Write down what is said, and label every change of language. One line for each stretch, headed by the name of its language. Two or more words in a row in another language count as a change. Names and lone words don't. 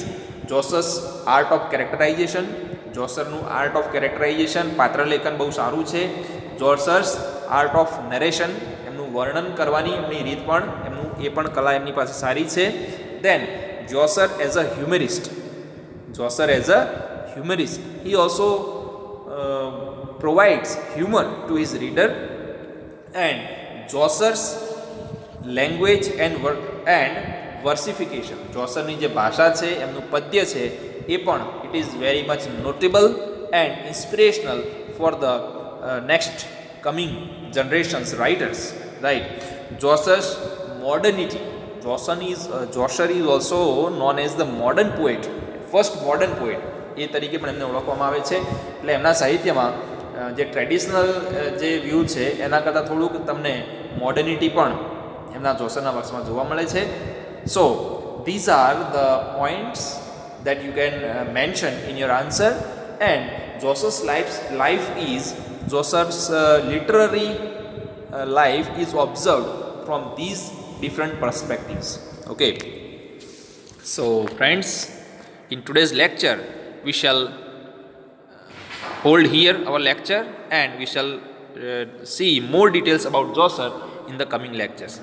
English: Chaucer's art of characterization, જોસરનું art of characterization,
Gujarati: પાત્ર લેખન બહુ સારું છે.
English: Chaucer's art of narration,
Gujarati: એમનું વર્ણન કરવાની એમની રીત પણ, એમનું એ પણ કલા એમની પાસે સારી છે.
English: Then Chaucer as a humorist, he also provides humor to his reader. And Chaucer's language and versification,
Gujarati: જોસરની જે ભાષા છે, એમનું પદ્ય છે, એ પણ
English: it is very much notable and inspirational for the next coming generations writers, right? Chaucer's modernity. Chaucer is also known as the modern poet, first modern poet
Gujarati: એ તરીકે પણ એમને ઓળખવામાં આવે છે. એટલે એમના સાહિત્યમાં જે ટ્રેડિશનલ જે વ્યૂ છે એના કરતાં થોડુંક તમને મોડર્નિટી પણ એમના જોસરના વર્ક્સમાં જોવા મળે છે.
English: સો these are the points that you can mention in your answer, and Chaucer's literary life is observed from these different perspectives. Okay, so friends, in today's lecture we shall hold here our lecture, and we shall see more details about Chaucer in the coming lectures.